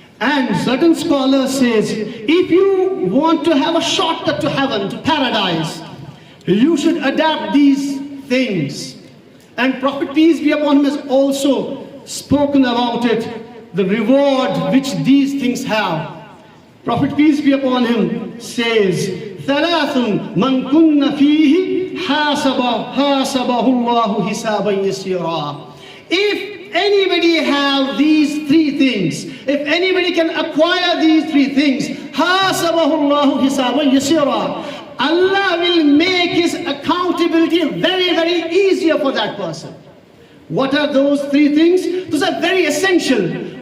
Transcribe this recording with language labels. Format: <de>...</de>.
<en>And certain scholars says, if you want to have a shortcut to heaven, to paradise, you should adapt these things. And Prophet, peace be upon him, has also spoken about it, the reward which these things have. Prophet, peace be upon him, says,</en> <ar>ثَلَاثٌ مَنْ كُنَّ فِيهِ حَاسَبَهُ اللَّهُ حِسَابًا يَسِيرًا.</ar> <en>If anybody have these three things, if anybody can acquire these three things,</en> <ar>حَاسَبَهُ اللَّهُ حِسَابًا يَسِيرًا,</ar> <en>Allah will make His accountability very, very easier for that person. What are those three things? Those are very essential.</en>